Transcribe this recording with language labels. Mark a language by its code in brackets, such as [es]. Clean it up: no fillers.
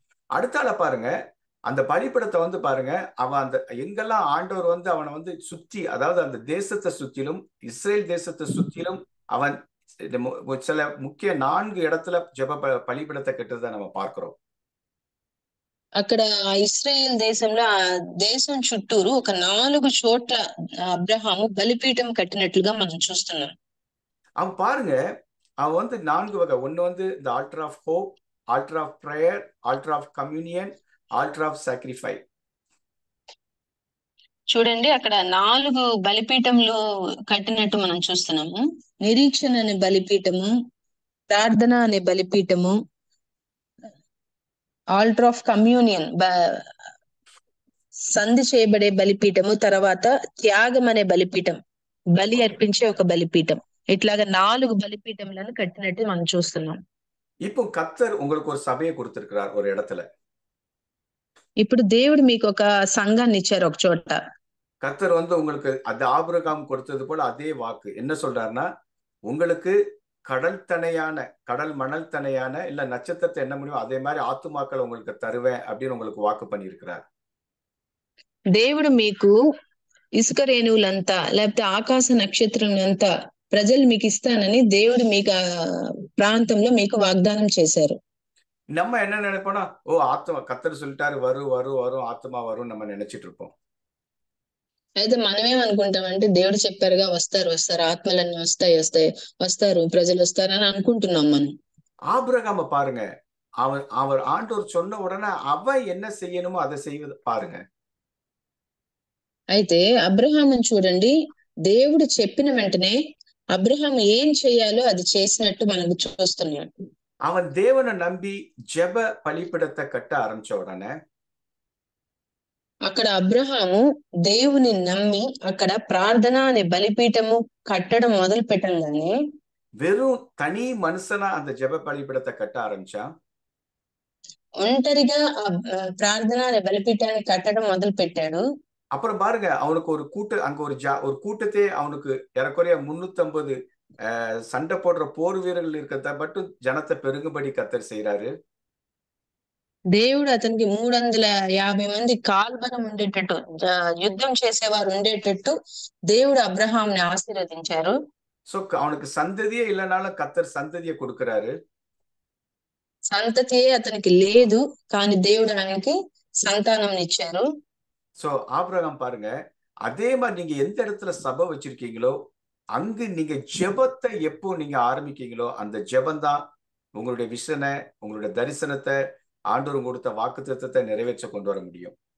[ta] அடுத்தால பாருங்க, அந்த பலிபீடத்தை பாருங்க, அவன் அந்த எங்கெல்லாம் ஆண்டவர் அவனை சுத்தி, அதாவது அந்த தேசத்தை சுத்திலும் இஸ்ரேல் தேசத்தை சுத்திலும் அவன் சில முக்கிய 4 இடத்துல ஜெப பலிபீடத்தை கட்டுறதை நம்ம பார்க்கிறோம். [te] అక్కడ ఇస్రాయేల్ దేశంలో ఆ దేశం చుట్టూరు ఒక 4 చోట్ల అబ్రహాము బలిపీఠం కట్టినట్లుగా మనం చూస్తున్నాం. [ta] அவன் பாருங்க, அவன் 4 வகை. ஒன்னு இந்த [en] Altar of hope, altar of prayer, altar of communion, altar of sacrifice. [te] చూడండి, అక్కడ 4 బలిపీఠంలు కట్టినట్టు మనం చూస్తున్నాము. నిరీక్షణ అనే బలిపీఠము, ప్రార్థన అనే బలిపీఠము, ఆల్టర్ ఆఫ్ కమ్యూనియన్ సంధి చేయబడే బలిపీఠము, తర్వాత త్యాగం అనే బలిపీఠం, బలి అర్పించే ఒక బలిపీఠం. ఇట్లాగా 4 బలిపీఠములను కట్టినట్టు మనం చూస్తున్నాం. [ta] இப்போ கர்த்தர் உங்களுக்கு ஒரு சபையை கொடுத்திருக்கிறார் ஒரு இடத்துல. [te] ఇప్పుడు దేవుడు మీకు ఒక సంఘాన్ని ఇచ్చారు ఒక చోట. [ta] கர்த்தர் உங்களுக்கு அது ஆபிரகாம் கொடுத்தது போல அதே வாக்கு என்ன சொல்றாருன்னா, உங்களுக்கு கடல் மணல் தனையான இல்ல நட்சத்திரத்தை என்ன முடியும் அதே மாதிரி ஆத்துமாக்கள் உங்களுக்கு தருவேன் அப்படின்னு உங்களுக்கு வாக்கு பண்ணியிருக்கிறார். [te] దేవుడు మీకు ఇసుక రేణువులంతా లేకపోతే ఆకాశ నక్షత్రంలంతా ప్రజలు మీకు ఇస్తానని దేవుడు మీకు ప్రాంతంలో మీకు వాగ్దానం చేశారు. [ta] நம்ம என்ன நினைப்போம்னா, ஆத்மா கர்த்தர் சொல்லிட்டாரு வரும் வரும் வரும் ஆத்மா வரும் நம்ம நினைச்சிட்டு இருப்போம். [te] అయితే మనమేమనుకుంటామంటే దేవుడు చెప్పారుగా వస్తారు ఆత్మలన్నీ వస్తారు ప్రజలు వస్తారని అనుకుంటున్నాం మనం. [ta] ஆபிரகாம பாருங்க, அவர் ஆண்டவர் சொன்ன உடனே அவன் என்ன செய்யணுமோ அதை செய்வது பாருங்க. [te] అయితే అబ్రహామును చూడండి, దేవుడు చెప్పిన వెంటనే అబ్రహాం ఏం చేయాలో అది చేసినట్టు మనం చూస్తున్నాం. [ta] அவன் தேவனை நம்பி ஜெப பலிபீடத்தை கட்ட ஆரம்பிச்ச உடனே [te] అక్కడ అబ్రహాము దేవుని నమ్మి అక్కడ ప్రార్థన అనే బలిపీఠము కట్టడం మొదలు పెట్టంగానే [ta] வெறும் தனி மனுஷனா அந்த ஜெப பலிபீடத்தை கட்ட ஆரம்பிச்சா. [te] ఒంటరిగా ప్రార్థన అనే బలిపీఠాన్ని కట్టడం మొదలు పెట్టాడు. [ta] அப்புறம் பாருங்க, அவனுக்கு அங்க ஒரு கூட்டத்தை அவனுக்கு ஏறக்குறைய 350 சண்டை போடுற போர் வீரர்கள் இருக்கிறத மட்டும் ஜனத்தை பெருகும்படி கர்த்தர் செய்யறாரு. [te] దేవుడు అతనికి 350 మంది కాల్బలం ఉండేటట్టు, యుద్ధం చేసేవారు ఉండేటట్టు దేవుడు అబ్రహాంని ఆశీర్వదించారు. [ta] సో அவனுக்கு சந்ததியே இல்லைனாலும் கர்த்தர் சந்ததியை கொடுக்கிறாரு. [te] సంతతియే అతనికి లేదు, కానీ దేవుడు ఆయనకి సంతానం ఇచ్చారు. [ta] సో ஆபிரகாம் பாருங்க, அதே மாதிரி நீங்க எந்த இடத்துல சபை வச்சிருக்கீங்களோ அங்கு நீங்க ஜெபத்தை எப்போ நீங்க ஆரம்பிக்கீங்களோ அந்த ஜெபந்தான் உங்களுடைய விஷனை, உங்களுடைய தரிசனத்தை, ஆண்டவர் கொடுத்த வாக்குத்தத்தத்தை நிறைவேற்ற கொண்டு வர முடியும்.